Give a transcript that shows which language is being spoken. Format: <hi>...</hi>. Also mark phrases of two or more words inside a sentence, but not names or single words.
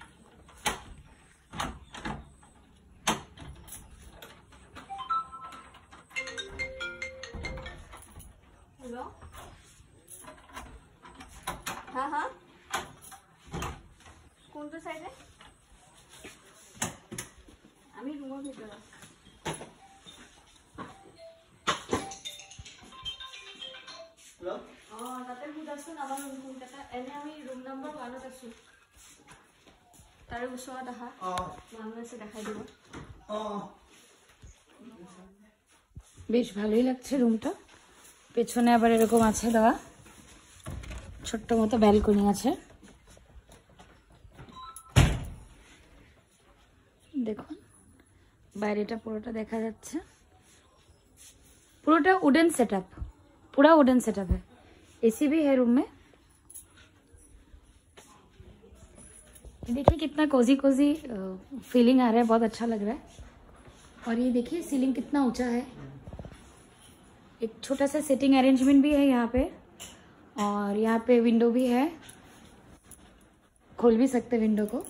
<bn>হ্যালো হ্যাঁ হ্যাঁ কোনটা সাইডে আমি রুমের ভিতরে।</bn> <as>তাতে বুজাচোন আমাৰ ৰুম কোনটা। এনে আমি ৰুম নম্বৰ 1ত আছো, তাৰে ওচৰত আহা মানুহ আছে দেখাই দিব।</as> <bn>বেশ ভালোই লাগছে রুমটা। পেছনে আবার এরকম আছে দেওয়া, ছোট্ট মতো ব্যালকনি আছে। দেখুন বাইরেটা পুরোটা দেখা যাচ্ছে, পুরোটা</bn> <hi>वुडन सेटअप, पूरा वुडन सेटअप है। एसी भी है रूम में। देखिए कितना</hi> <en>cozy cozy feeling</en> <hi>आ रहा है, बहुत अच्छा लग रहा है। और ये देखिए सीलिंग कितना ऊंचा है। एक छोटा सा</hi> <en>sitting arrangement</en> <hi>भी है यहाँ पे, और यहाँ पे विंडो भी है, खोल भी सकते विंडो को।</hi>